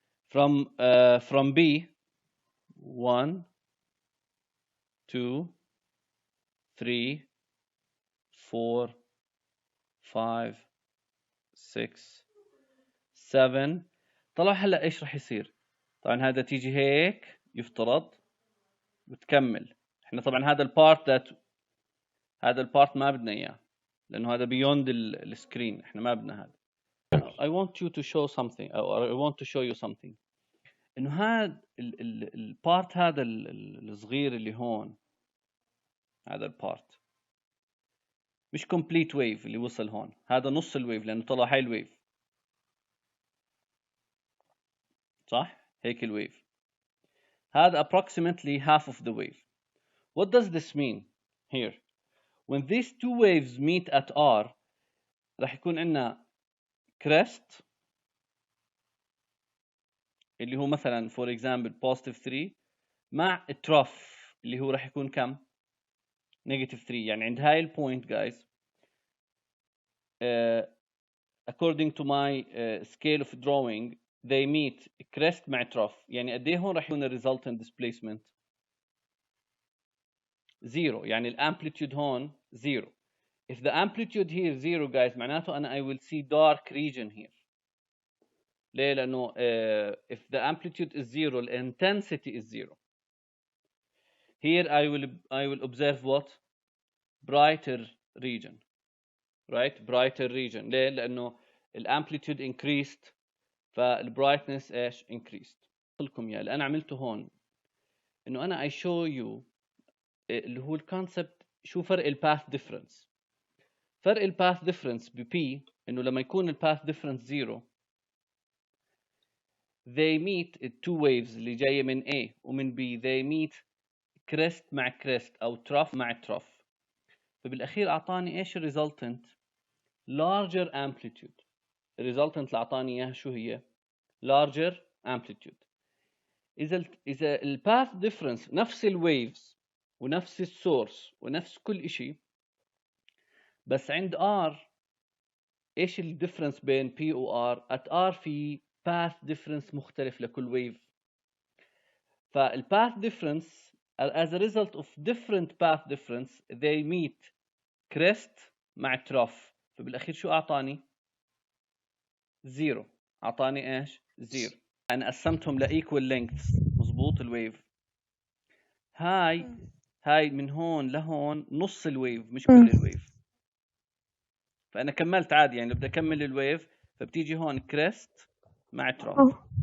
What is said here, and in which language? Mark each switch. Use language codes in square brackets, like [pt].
[en] From B, 1, 2, 3, 4, 5, 6، 7. [ar] طلع هلا ايش راح يصير؟ طبعا هذا تيجي هيك يفترض وتكمل. احنا طبعا هذا البارت ما بدنا اياه لانه هذا beyond السكرين، احنا ما بدنا هذا. [en] I want you to show something or I want to show you something. [ar] انه هذا البارت هذا الصغير اللي هون، هذا البارت مش [en] complete wave [ar] اللي وصل هون، هذا نص الويف لأنه طلع هاي الويف، صح؟ هيك الويف. [en] هذا approximately half of the wave. What does this mean here? When these two waves meet at R [ar] راح يكون عندنا [en] crest [ar] اللي هو مثلا [en] for example positive 3 مع trough [ar] اللي هو راح يكون كم؟ [en] negative 3. [ar] يعني عند هاي البوينت [en] guys according to my scale of drawing they meet crest [ar] مع [en] trough. [ar] يعني قد ايه هون راح يكون [en] resultant displacement؟ [ar] zero. يعني الامبليتيود هون zero. [en] If the amplitude here zero guys [ar] معناته أنا [en] I will see dark region here. [ar] ليه؟ لأنه [en] if the amplitude is zero the intensity is zero. Here I will observe what? Brighter region. Right? Brighter region. [ar] ليه؟ لأنه الامبليتيود increased فالbrightness ايش؟ increased. لكم اياه اللي أنا عملته هون إنه أنا [en] I show you [ar] اللي هو الكونسبت. شو فرق الباث ديفرنس؟ فرق الباث ديفرنس ببي إنه لما يكون الباث ديفرنس زيرو [en] they meet two waves [ar] اللي جاية من A ومن B [en] they meet crest [ar] مع crest أو trough مع trough. فبالأخير أعطاني إيش [en] resultant larger amplitude. [ar] resultant اللي أعطاني إياها شو هي؟ [en] larger amplitude. [ar] إذا الباث difference نفس الويفز ونفس السورس ونفس كل إشي بس عند R إيش الديفرنس بين P و R؟ [en] at R [ar] في path difference مختلف لكل wave. [en] فالpath difference as a result of different path difference they meet crest [ar] مع [en] trough. [ar] فبالأخير شو أعطاني؟ زيرو. أعطاني إيش؟ زيرو. أنا قسمتهم لإيكوال lengths. مظبوط الويف. هاي من هون لهون نص الويف مش كل الويف. فأنا كملت عادي يعني لو بدي أكمل الويف فبتيجي هون crest مع trough.